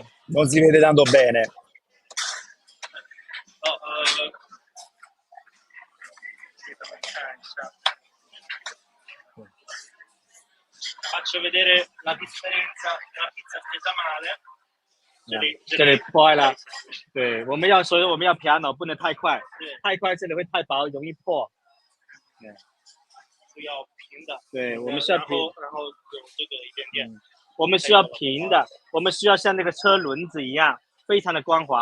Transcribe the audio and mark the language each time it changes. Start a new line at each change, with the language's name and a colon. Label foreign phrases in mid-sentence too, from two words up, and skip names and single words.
Italian: Non si vede tanto bene.
Chinese: 给他们看一下。
Italian: Faccio vedere la differenza tra pizza stesa male.
Chinese: 这里破了，对，我们要所以我们要piano，不能太快，太快这里会太薄，容易破。是要平的，对，我们需要平，然后有这个一点点。我们需要平的，我们需要像那个车轮子一样，非常的光滑。